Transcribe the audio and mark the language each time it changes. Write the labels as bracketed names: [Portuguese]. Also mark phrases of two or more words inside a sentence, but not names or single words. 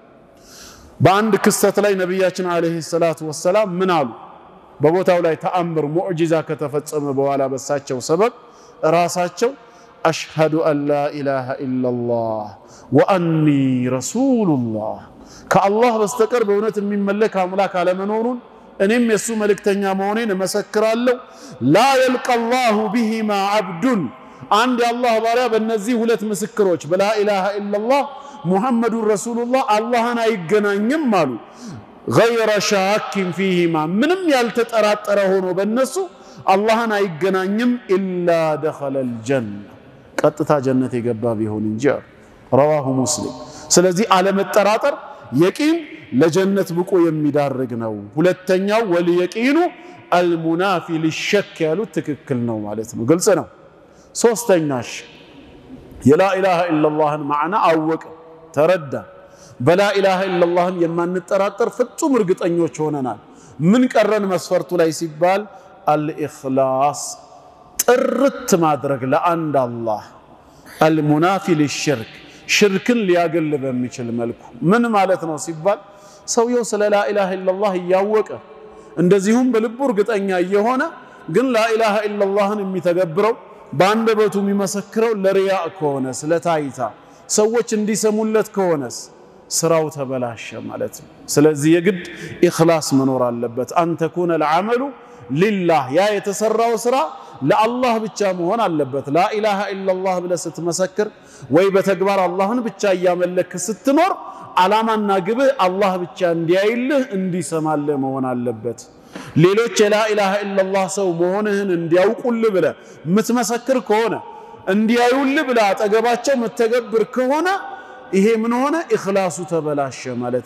[Amharic] በአንድ ክስተት ላይ ነብያችን [Arabic] عليه الصلاة والسلام [Amharic] ምን አሉ በቦታው ላይ ተአምር ሙዕጂዛ ከተፈጸመ በኋላ በሳቸው ሰበብ ራሳቸው [Arabic] أشهد أن لا إله إلا الله وأني [Amharic] ረሱሉላህ ከአላህ በስተቀር በእውነት የሚመለክ አምላክ አለመኖሩን እኔም የሱ መልእክተኛ መሆኔን መሰክራለሁ [Arabic] لا يلقى بهما عبد [Amharic] አንድ የአላህ ባሪያ በእነዚህ ሁለት ምስክሮች [Arabic] بلا إله إلا الله محمد رسول الله [Amharic] አላህን አይገናኝም አሉ [Arabic] غير شاك فيهما [Amharic] ምንም ያልተጠራጠረ ሆኖ በእነሱ አላህን አይገናኝም [Arabic] إلا دخل الجنة [Amharic] ቀጥታ ጀነት የገባ ቢሆን እንጂ [Arabic] رواه مسلم [Amharic] ስለዚህ አለመጠራጠር የቂን ለጀነት ብቁ የሚዳርግ ነው ሁለተኛው [Arabic] واليقين المنافي للشك [Amharic] ያሉት ትክክል ነው ማለት ነው ግልጽ ነው ሶስተኛሽ [Arabic] لا إله إلا الله [Amharic] ማዕና አወቀ ተረዳ [Arabic] بلا إله إلا الله [Amharic] የማንጠራጠር ፍጹም እርግጠኞች ሆነናል ምን ቀረን መስፈርቱ ላይ ሲባል الإخلاص ጥርት ማድረግ ለአንድ አላህ [Arabic] المنافي للشرك [Amharic] ሽርክን ሊያገል በሚችል መልኩ ምን ማለት ነው ሲባል ሰውየው ስለ [Arabic] لا إله إلا الله [Amharic] ያወቀ እንደዚሁም በልቡ እርግጠኛ የሆነ ግን [Arabic] لا إله إلا الله [Amharic] የሚተገብረው ባንደበቱ የሚመሰክረው ለሪያ ከሆነ ስለታይታ ሰዎች እንዲሰሙለት ከሆነስ ስራው ተበላሸ ማለት ነው ስለዚህ የግድ ኢኽላስ መኖር አለበት አንተ [Arabic] كون العمل لله [Amharic] ያ የተሰራው ስራ ለአላህ ብቻ መሆን አለበት [Arabic] لا إله إلا الله [Amharic] ብለህ ስትመሰክር ወይ በተግባር አላህን ብቻ ያመለክ ስትኖር አላማና ግብህ አላህ ብቻ እንዲያይልህ እንዲሰማልህ መሆን አለበት ሌሎች [Arabic] لا إله إلا الله [Amharic] ሰው መሆንህን እንዲያውቁልህ ብለህ ምትመሰክር ከሆነ እንዲያዩልህ ብለህ አጠገባቸው ምትተገብር ከሆነ ይሄ ምን ሆነ ኢኽላሱ ተበላሸ ማለት